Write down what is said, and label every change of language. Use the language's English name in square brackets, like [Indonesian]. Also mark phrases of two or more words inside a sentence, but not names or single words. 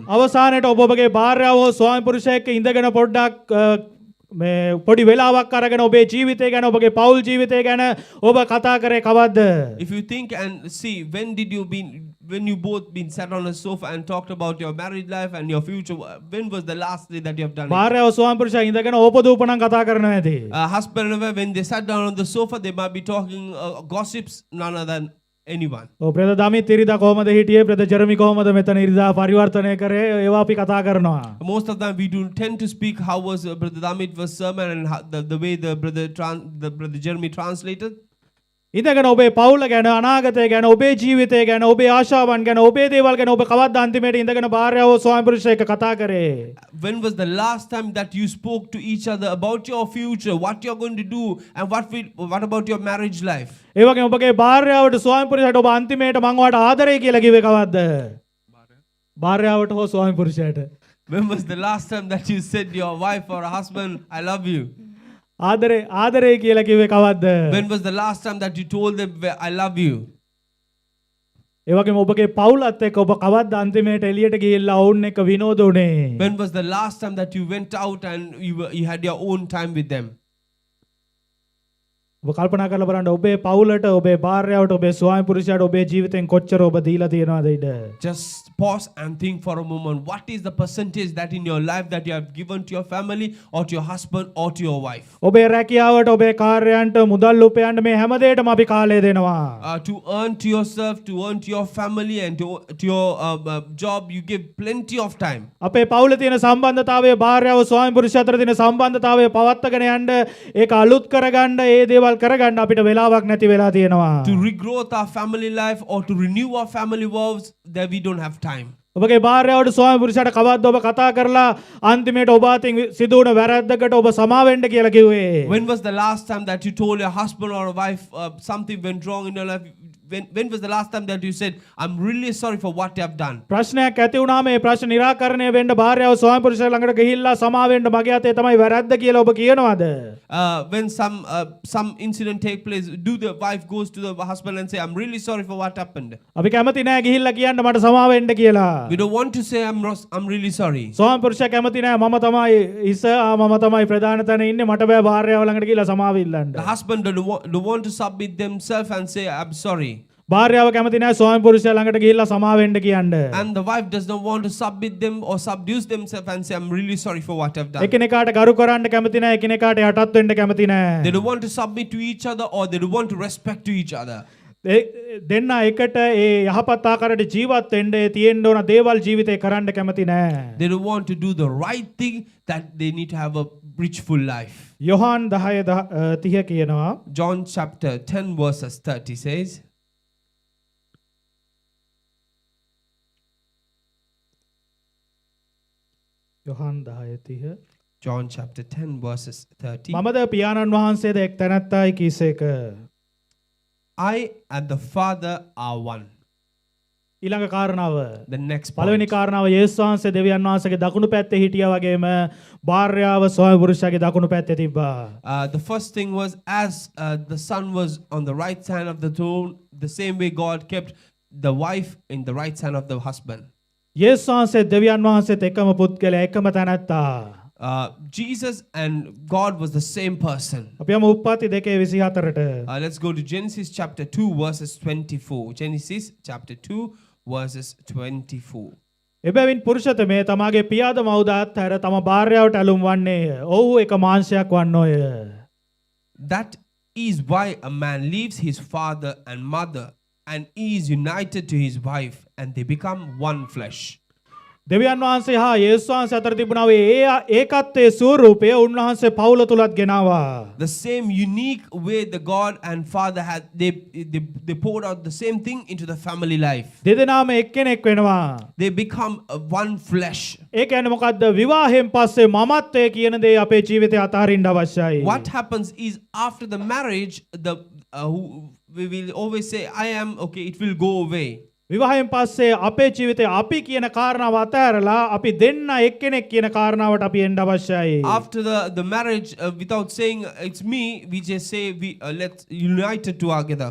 [Sinhala] අවසානයේ ඔබ ඔබගේ භාර්යාව හෝ ස්වාමි පුරුෂයෙක් ඉඳගෙන පොඩ්ඩක් මේ පොඩි වෙලාවක් අරගෙන ඔබේ ජීවිතය ගැන ඔබගේ පෞල් ජීවිතය ගැන ඔබ කතා කරේ කවද්ද? [English] If you think and see, when you both been sat on a sofa and talked about your married life and your future, when was the last day that you have done it? [Sinhala] භාර්යාව ස්වාමි පුරුෂයා ඉඳගෙන ඕපදූපණම් කතා කරනවා ඇති. [English] Husband and wife, when they sat down on the sofa, they might be talking gossips, none other than anyone. [Sinhala] ඔව් ප්‍රේද දමිත් ඉරිදා කොහමද හිටියේ ප්‍රේද ජර්මි කොහමද මෙතන ඉරිදා පරිවර්තනය කරේ ඒවා අපි කතා කරනවා. [English] Most of them we do tend to speak how was Brother Damit was sermon and how, the way the brother Jeremy translated. [Sinhala] ඉඳගෙන ඔබේ පවුල ගැන අනාගතය ගැන ඔබේ ජීවිතය ගැන ඔබේ ආශාවන් ගැන ඔබේ දේවල් ගැන ඔබ කවද්ද අන්තිමේට ඉඳගෙන භාර්යාව ස්වාමි පුරුෂයෙක් කතා කරේ? [English] When was the last time that you spoke to each other about your future, what you're going to do, and what about your marriage life? [Sinhala] ඒ වගේම ඔබගේ භාර්යාවට ස්වාමි පුරුෂයාට ඔබ අන්තිමේට මං ඔයාට ආදරේ කියලා කිව්වේ කවද්ද? භාර්යාවට හෝ ස්වාමි පුරුෂයාට. [English] When was the last time that you said to your wife or husband, I love you? [Sinhala] ආදරේ කියලා කිව්වේ කවද්ද? [English] When was the last time that you told them, I love you? [Sinhala] ඒ වගේම ඔබගේ පවුලත් එක්ක ඔබ කවද්ද අන්තිමේට එළියට ගිහිල්ලා ඔවුන් එක්ක විනෝද උනේ? [English] When was the last time that you went out and you had your own time with them? [Sinhala] ඔබ කල්පනා කරලා බලන්න ඔබේ පවුලට ඔබේ භාර්යාවට ඔබේ ස්වාමි පුරුෂයාට ඔබේ ජීවිතෙන් කොච්චර ඔබ දීලා තියෙනවද ඉඩ? [English] Just pause and think for a moment. What is the percentage that in your life that you have given to your family or to your husband or to your wife? [Sinhala] ඔබේ රැකියාවට ඔබේ කාර්යයන්ට මුදල් උපයන්න මේ හැම දෙයකටම අපි කාලය දෙනවා. [English] To earn to yourself, to earn to your family and to your job, you give plenty of time. [Sinhala] අපේ පවුලේ තියෙන සම්බන්ධතාවය භාර්යාව ස්වාමි පුරුෂයා අතර තියෙන සම්බන්ධතාවය පවත්වාගෙන යන්න ඒක අලුත් කරගන්න ඒ දේවල් කරගන්න අපිට වෙලාවක් නැති වෙලා තියෙනවා. [English] To regrowth our family life or to renew our family vows, that we don't have time. [Sinhala] ඔබගේ භාර්යාවට ස්වාමි පුරුෂයාට කවද්ද ඔබ කතා කරලා අන්තිමේට ඔබ අතින් සිදුවන වැරද්දකට ඔබ සමා වෙන්න කියලා කිව්වේ? [English] When was the last time that you told your husband or wife something went wrong in your life? When was the last time that you said, I'm really sorry for what you have done? [Sinhala] ප්‍රශ්නයක් ඇති වුණාම ඒ ප්‍රශ්න निराකරණය වෙන්න භාර්යාව ස්වාමි පුරුෂයා ළඟට ගිහිල්ලා සමා වෙන්න මගේ අතේ තමයි වැරද්ද කියලා ඔබ කියනවාද? [English] When some incident take place, do the wife goes to the husband and say, I'm really sorry for what happened? [Sinhala] අපි කැමති නෑ ගිහිල්ලා කියන්න මට සමා වෙන්න කියලා. [English] We don't want to say, I'm really sorry. [Sinhala] ස්වාමි පුරුෂයා කැමති නෑ මම තමයි මම තමයි ප්‍රධාන තැන ඉන්නේ මට බෑ භාර්යාව ළඟට ගිහිල්ලා සමාව ඉල්ලන්න. [English] The husband don't want to submit themselves and say, I'm sorry. [Sinhala] භාර්යාව කැමති නැහැ ස්වාමි පුරුෂයා ළඟට ගිහිල්ලා සමා වෙන්න කියන්න. [English] And the wife does not want to submit them or subduce themselves and say, I'm really sorry for what I've done. [Sinhala] එකිනෙකාට ගරු කරන්න කැමති නැහැ එකිනෙකාට යටත් වෙන්න කැමති නැහැ. [English] They don't want to submit to each other or they don't want to respect to each other. [Sinhala] දෙන්න එකට ඒ යහපත් ආකාරයට ජීවත් වෙන්න තියෙන්න ඕන දේවල් ජීවිතේ කරන්න කැමති නැහැ. [English] They don't want to do the right thing, that they need to have a rich full life. [Sinhala] යොහාන් 10:30 කියනවා. [English] John chapter 10 verses 30 says, [Sinhala] යොහාන් 10:30 [English] John chapter 10 verses 30. [Sinhala] මමද පියාණන් වහන්සේද එක් තැනැත්තායි කීසේක. [English] I and the Father are one. [Sinhala] ඊළඟ කාරණාව. [English] The next [Sinhala] පළවෙනි [English] point. [Sinhala] කාරණාව යේසුස් වහන්සේ දෙවියන් වහන්සේගේ දකුණු පැත්තේ හිටියා වගේම භාර්යාව ස්වාමි පුරුෂයාගේ දකුණු පැත්තේ තිබ්බා. [English] The first thing was, as the son was on the right side of the throne, the same way God kept the wife in the right side of the husband. [Sinhala] යේසුස් වහන්සේ දෙවියන් වහන්සේත් එකම පුද්ගලයා එකම තැනැත්තා. [English] Jesus and God was the same person. [Sinhala] අපි යමු උප්පත්ති 2:24ට. [English] Let's go to Genesis chapter 2 verses 24. Genesis chapter 2 verses 24. [Sinhala] එබැවින් පුරුෂතමේ තමාගේ පියාද මව්ද අත්හැර තම භාර්යාවට ඇලුම් වන්නේය. ඔහු එක මාංශයක් වන්නෝය. [English] That is why a man leaves his father and mother and is united to his wife, and they become one flesh. [Sinhala] දෙවියන් වහන්සේ හා යේසුස් වහන්සේ අතර තිබුණා ඒ ඒකත්වයේ ස්වරූපය උන්වහන්සේ පවුල තුලත් ගෙනාවා. [English] The same unique way the God and Father had, they poured out the same thing into the family life. [Sinhala] දෙදෙනාම එක්කෙනෙක් වෙනවා. [English] They become one flesh. [Sinhala] ඒ කියන්නේ මොකද්ද? විවාහයෙන් පස්සේ මමත්වය කියන දේ අපේ ජීවිතේ අතහරින්න අවශ්‍යයි. [English] What happens is after the marriage, we will always say, I am, okay, it will go away. [Sinhala] විවාහයෙන් පස්සේ අපේ ජීවිතේ අපි කියන කාරණාව අතහැරලා අපි දෙන්න එක්කෙනෙක් කියන කාරණාවට අපි එන්න අවශ්‍යයි. [English] After the marriage, without saying it's me, we just say let's unite together.